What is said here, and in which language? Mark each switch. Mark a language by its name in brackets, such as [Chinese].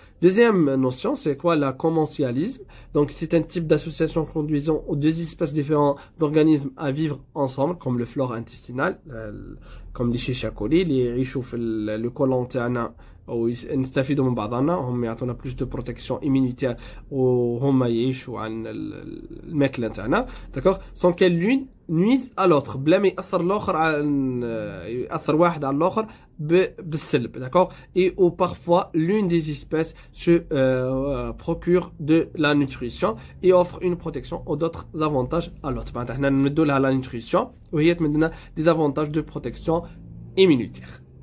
[French] Deuxième notion, c'est quoi? La commensalisme. Donc, c'est un type d'association conduisant aux deux espèces différentes d'organismes à vivre ensemble, comme le flore intestinal, comme les Escherichia coli, les [Arabic] يعيشوا في [French] le côlon [Arabic] تاعنا ونستفيدوا من بعضنا. هم يعطونا [French] plus de protection immunitaire [Arabic] وهم يعيشوا عن الماكلة تاعنا, [French] d'accord? Sans qu'elle l'une nuise à l'autre, [Arabic] بلا ما يأثر الآخر يأثر واحد على الآخر بالسلب, [French] d'accord? Et où parfois l'une des espèces se procure de la nutrition et offre une protection ou d'autres avantages à l'autre. [Arabic] احنا نمدوا لها [French] la nutrition [Arabic] وهي تمدنا [French] des avantages de protection immunitaire.